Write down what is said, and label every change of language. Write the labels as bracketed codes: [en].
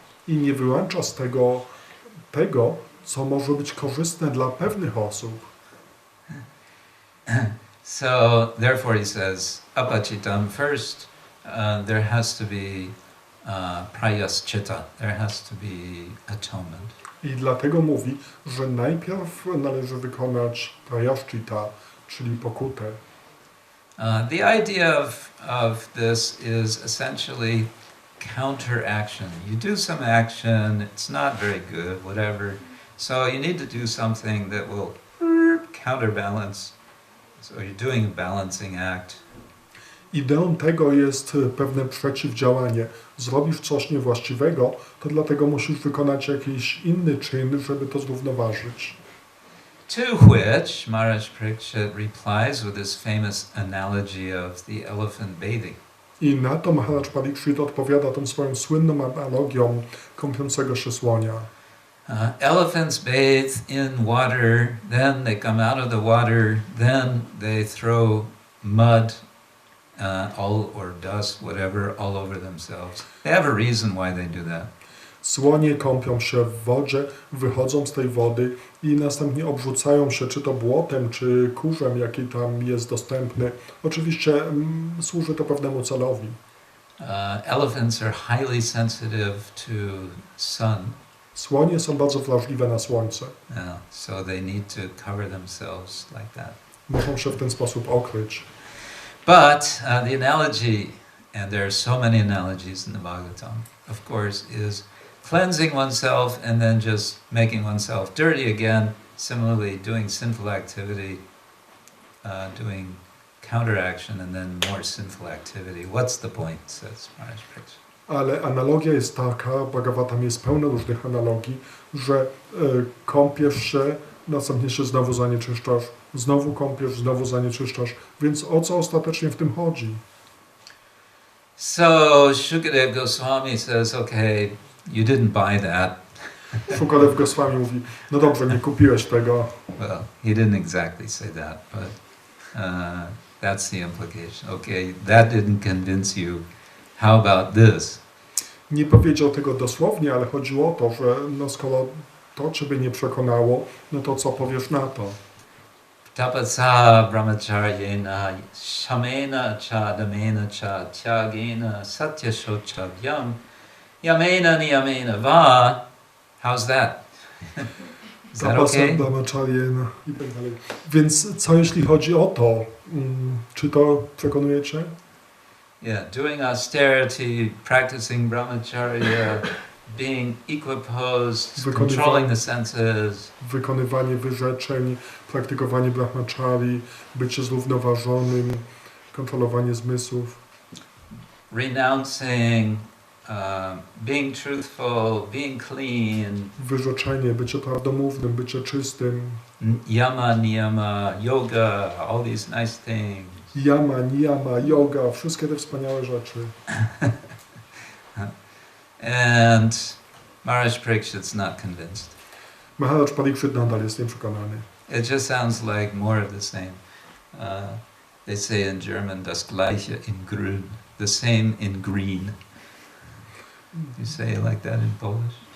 [pl] I nie wyłącza z tego, co może być korzystne dla pewnych osób. [en] So therefore he says, apachitam, first there has to be prayaschita, there has to be atonement. [pl] I dlatego mówi, że najpierw należy wykonać prayaschita, czyli pokutę. [en] The idea of this is essentially counteraction. You do some action, it's not very good, whatever. So you need to do something that will counterbalance. So you're doing a balancing act. [pl] Ideą tego jest pewne przeciwdziałanie. Zrobisz coś niewłaściwego, to dlatego musisz wykonać jakiś inny czyn, żeby to zrównoważyć. [en] To which Maharaj Parikshit replies with this famous analogy of the elephant bathing. [pl] I na to Maharaj Parikshit odpowiada tą swoją słynną analogią kąpiącego się słonia. [en] Elephants bathe in water, then they come out of the water, then they throw mud or dust, whatever, all over themselves. They have a reason why they do that. [pl] Słonie kąpią się w wodzie, wychodzą z tej wody i następnie obrzucają się czy to błotem, czy kurzem, jaki tam jest dostępny. Oczywiście służy to pewnemu celowi. [en] Elephants are highly sensitive to sun. [pl] Słonie są bardzo wrażliwe na słońce. [en] So they need to cover themselves like that. [pl] Muszą się w ten sposób okryć. [en] But the analogy, and there are so many analogies in the Bhagavatam, of course, is cleansing oneself and then just making oneself dirty again. Similarly, doing sinful activity, doing counteraction, and then more sinful activity. What's the point, says Maharaj Parikshit. [pl] Ale analogia jest taka, Bhagavatam jest pełno różnych analogii, że kąpiesz się, następnie się znowu zanieczyszczasz, znowu kąpiesz, znowu zanieczyszczasz. Więc o co ostatecznie w tym chodzi? [en] So Shukadeva Goswami says, okay, you didn't buy that. [pl] Shukadev Goswami mówi, no dobrze, nie kupiłeś tego. [en] Well, he didn't exactly say that, but that's the implication. Okay, that didn't convince you. How about this? [pl] Nie powiedział tego dosłownie, ale chodziło o to, że no skoro to Ciebie nie przekonało, no to co powiesz na to? [sa] Tapasa brahmacharyena shamena cha damena cha tyagena satyashochavyam yamena niyamena va. [en] How's that? Is that okay? [pl] Brahmacharyena i tak dalej. Więc co jeśli chodzi o to? Czy to przekonuje Cię? [en] Yeah, doing austerity, practicing brahmacharya, being equiposed, controlling the senses. [pl] Wykonywanie wyrzeczeń, praktykowanie brahmachari, bycie zrównoważonym, kontrolowanie zmysłów. [en] Renouncing, being truthful, being clean. [pl] Wyrzeczenie, bycie prawdomównym, bycie czystym. [en] Yama, niyama, yoga, all these nice things. [pl] Yama, niyama, yoga, wszystkie te wspaniałe rzeczy. [en] And Maharaj Parikshit's not convinced. [pl] Maharaj Parikshit nadal jest nieprzekonany. [en] It just sounds like more of the same. They say in German, [de] das Gleiche in grün, [en] the same in green. You say it like that in Polish?